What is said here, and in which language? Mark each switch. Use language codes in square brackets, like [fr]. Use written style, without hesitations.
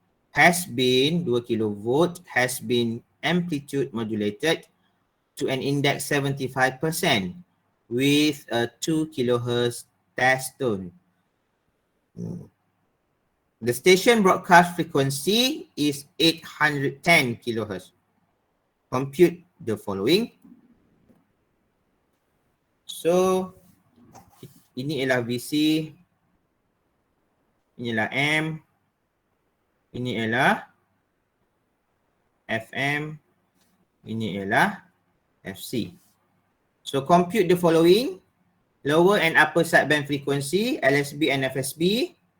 [en] Has been 2 kilovolt has been amplitude modulated to an index 75% with a 2 kilohertz test tone. The station broadcast frequency is 810 kilohertz. Compute the following. [ms] So, ini ialah VC, ini ialah M, ini ialah FM, ini ialah FC. [en] So, compute the following. Lower and upper sideband frequency, LSB and FSB.